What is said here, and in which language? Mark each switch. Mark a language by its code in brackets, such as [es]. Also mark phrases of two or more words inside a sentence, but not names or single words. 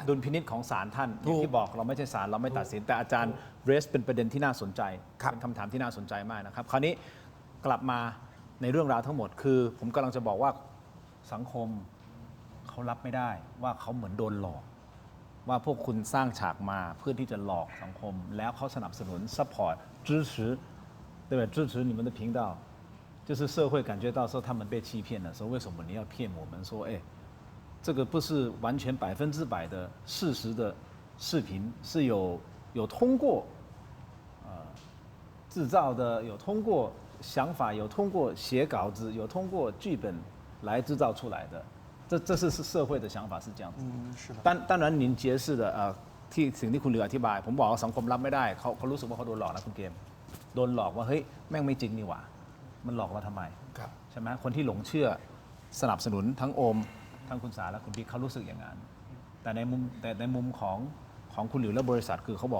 [th] ดุลพินิจของศาลท่านอย่างที่บอกเราไม่ใช่ศาลเราไม่ตัดสินแต่อาจารย์เรสเป็นประเด็นที่น่าสนใจเป็นคำถามที่น่าสนใจมากนะครับ คราวนี้กลับมาในเรื่องราวทั้งหมด คือ ผมกำลังจะบอกว่าสังคมเขารับไม่ได้ว่าเขาเหมือนโดนหลอก ว่าพวกคุณสร้างฉากมาเพื่อที่จะหลอกสังคม แล้วเขาสนับสนุน support [zh] 支持对不对支持你们的频道就是社会感觉到说他们被欺骗了说为什么你要骗我们说哎这个不是完全100%的事实的视频是有通过制造的有通过想法有通过写稿子有通过剧本来制造出来的这是社会的想法是这样子是的当然您解释的 [th] ที่สิ่งที่คุณเหลืออธิบายผมบอกว่าสังคมรับไม่ได้เขารู้สึกว่าเขาโดนหลอกนะคุณเกมโดนหลอกว่าเฮ้ยแม่งไม่จริงนี่หว่ามันหลอกเราทำไม ใช่ไหมคนที่หลงเชื่อสนับสนุนทั้งโอมทั้งคุณสาและคุณบิ๊กเขารู้สึกอย่างนั้นแต่ในมุมของคุณหลิวและบริษัทคือเขาบอก